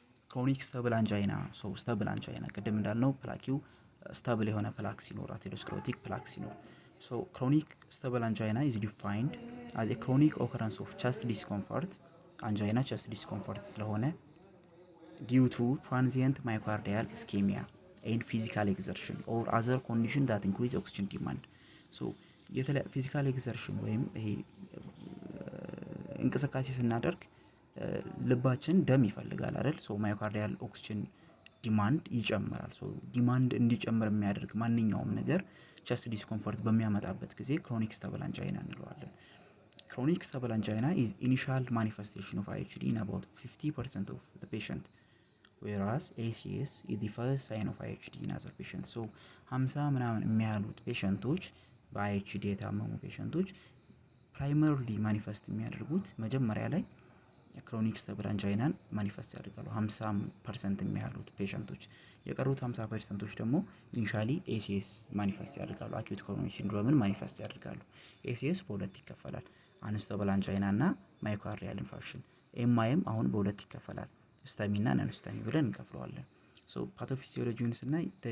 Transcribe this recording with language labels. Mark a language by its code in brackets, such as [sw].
[en] Chronic stable angina. So stable angina [am] ቅድም እንዳልነው ፕላኪው [en] stable የሆነ ፕላክ ሲኖር atherosclerotic ፕላክ ሲኖር So chronic stable angina is defined as a chronic occurrence of chest discomfort, angina chest discomfort ስለሆነ due to transient myocardial ischemia and physical exertion or other condition that increase oxygen demand. [am] So physical exertion ወይም ይሄ እንቅስቃሴ ስናደርግ ልባችን ደም ይፈልጋል አይደል? [en] So myocardial oxygen demand ይጨምራል። So demand [am] እንዲጨምር የሚያደርግ ማንኛውም ነገር [en] chest discomfort በሚያመጣበት ጊዜ chronic stable angina እንለዋለን። Chronic stable angina is initial manifestation of IHD in about 50% of the patient, whereas ACS is the first sign of IHD in other patients. [am] So 50 ምናምን የሚያሉት ፔሸንቶች በIHD የታመሙ ፔሸንቶች primarily manifest የሚያደርጉት መጀመሪያ ላይ chronic stable angina manifest ያደርጋሉ 50% የሚያሉት ፔሸንቶች። የቀሩት 50%ቶች ደግሞ initially ACS manifest ያደርጋሉ acute coronary syndrome manifest ያደርጋሉ። ACS በሁለት ይከፈላል unstable angina እና myocardial infarction። MIም አሁን በሁለት ይከፈላል STEMI እና non-STEMI ብለን እንከፍለዋለን። So pathophysiology ስናይ